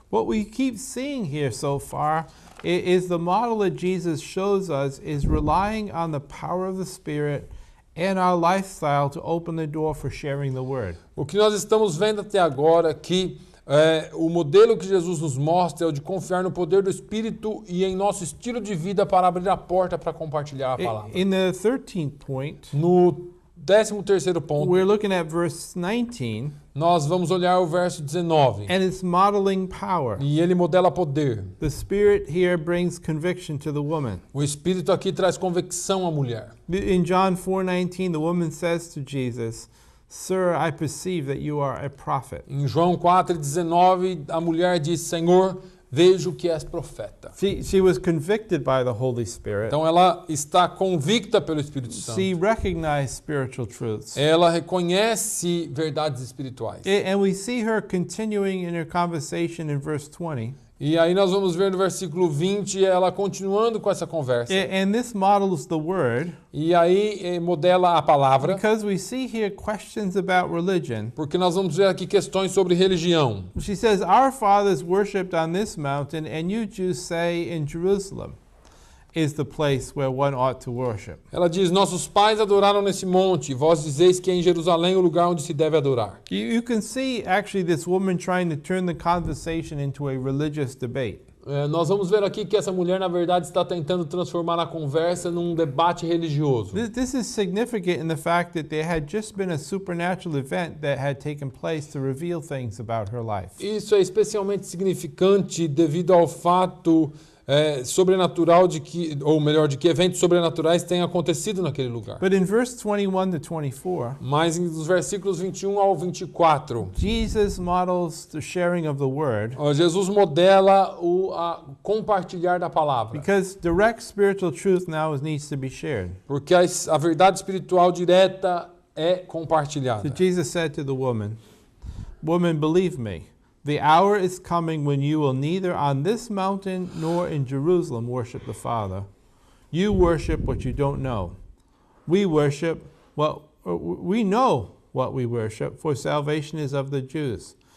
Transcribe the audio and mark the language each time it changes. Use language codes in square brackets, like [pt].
[en] What we keep seeing here so far is the model that Jesus shows us is relying on the power of the Spirit and our lifestyle to open the door for sharing the word. [pt] O que nós estamos vendo até agora é que o modelo que Jesus nos mostra é o de confiar no poder do Espírito e em nosso estilo de vida para abrir a porta para compartilhar a palavra. [en] In the 13th point, [pt] No 13º ponto, [en] we're looking at verse 19, [pt] nós vamos olhar o verso 19. [en] and it's modeling power. [pt] E ele modela poder. [en] The Spirit here brings conviction to the woman. [pt] O Espírito aqui traz convicção à mulher. [en] In John 4:19, the woman says to Jesus, "Sir, I perceive that you are a prophet." [pt] Em João 4,19, a mulher diz, Senhor, vejo que és profeta. [en] She was convicted by the Holy Spirit. [pt] Então ela está convicta pelo Espírito Santo. [en] She recognized spiritual truths. [pt] Ela reconhece verdades espirituais. [en] And we see her continuing in her conversation in verse 20. [pt] E aí nós vamos ver no versículo 20 ela continuando com essa conversa. [en] And this models the word [pt] E aí modela a palavra, [en] because we see here questions about religion. [pt] porque nós vamos ver aqui questões sobre religião. [en] She says, "Our fathers worshipped on this mountain, and you Jews say in Jerusalem is the place where one ought to worship." [pt] Ela diz, nossos pais adoraram nesse monte, e vós dizeis que é em Jerusalém o lugar onde se deve adorar. [en] You can see actually this woman trying to turn the conversation into a religious debate. [pt] Nós vamos ver aqui que essa mulher, na verdade, está tentando transformar a conversa num debate religioso. [en] This is significant in the fact that there had just been a supernatural event that had taken place to reveal things about her life. [pt] Isso é especialmente significante devido ao fato sobrenatural de que, ou melhor, de que eventos sobrenaturais têm acontecido naquele lugar. [en] But in verse 21 to 24, [pt] Mas nos versículos 21 ao 24, [en] Jesus models the sharing of the word [pt] Jesus modela o compartilhar da palavra. [en] because direct spiritual truth now needs to be shared. [pt] Porque a verdade espiritual direta é compartilhada. [en] So Jesus said to the woman, "Woman, believe me, the hour is coming when you will neither on this mountain nor in Jerusalem worship the Father. You worship what you don't know. We worship we know what we worship, for salvation is of the Jews.